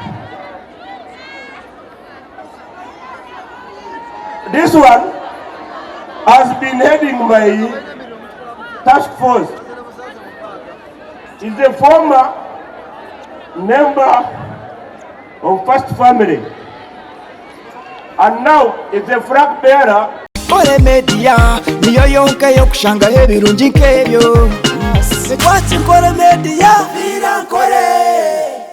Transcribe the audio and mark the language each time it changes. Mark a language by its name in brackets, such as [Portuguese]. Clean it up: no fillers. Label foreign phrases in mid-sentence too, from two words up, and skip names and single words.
[English] This one has been heading my task force. Is a former member of First Family, and now it's a flag bearer. [Nyankole] Ankole Media niyo yonke yokushanga ebirungi nk'ebyo. Ankole Media, Ankole.